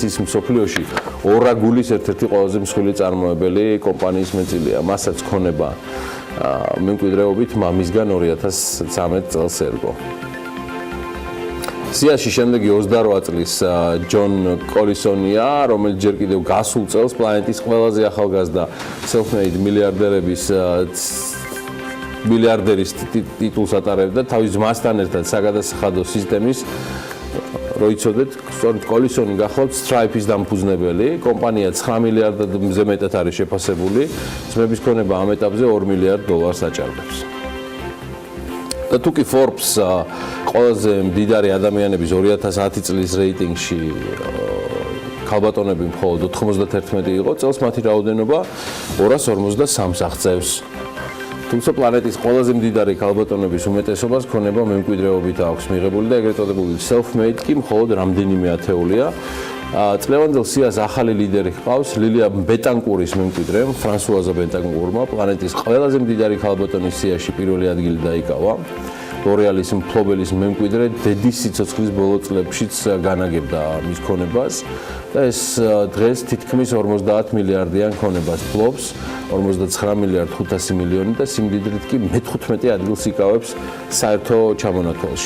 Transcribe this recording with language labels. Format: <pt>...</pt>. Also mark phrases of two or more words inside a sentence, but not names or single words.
<ka>ის მსოფლიოში ორაგულის ერთ-ერთი ყველაზე მსხვილი წარმოებელი კომპანიის მეტწილია. მასაც ქონება მემკვიდრეობით მამისგან 2013 წელს ერგო. სიაში შემდეგი 28 წლის ჯონ კოლისონია, რომელიც ჯერ კიდევ გასულ წელს პლანეტის ყველაზე ახალგაზრდა self-made მილიარდერის ტიტულს ატარებდა თავის ძმასთან ერთად საგადასახადო სისტემის როიცოდეთ, სწორედ კოლისონი გახლავთ Stripe-ის დამფუძნებელი, კომპანია 9 მილიარდზე მეტად არის შეფასებული, ძმების ქონება ამ ეტაპზე $2 მილიარდ აჭარბებს. და თუკი Forbes ყველაზე მდიდარი ადამიანების 2010 წლის რეიტინგში ქალბატონები მხოლოდ 91 იყო, წელს მათი რაოდენობა 253-ს აღწევს. თუმცა პლანეტის ყველაზე მდიდარი ქალბატონების უმეტესობას ქონება მემკვიდრეობით აქვს მიღებული და ეგრეთ წოდებული self-made კი მხოლოდ რამდენიმე ათეულია. წლევანდელ სიას ახალი ლიდერი ჰყავს ლილია ბეტანკურის მემკვიდრე, ფრანსუაზა ბეტანკურმა პლანეტის ყველაზე მდიდარი ქალბატონის სიაში პირველი ადგილი დაიკავა. ლორეალის მფლობელის მემკვიდრე დედის სიცოცხლის ბოლო წლებშიც განაგებდა მის ქონებას და ეს დღეს თითქმის 50 მილიარდიან ქონებას ფლობს, 59 მილიარდ 500 მილიონი და სიმდიდრით კი მე-15 ადგილს იკავებს საერთო ჩამონათვალში.</ka>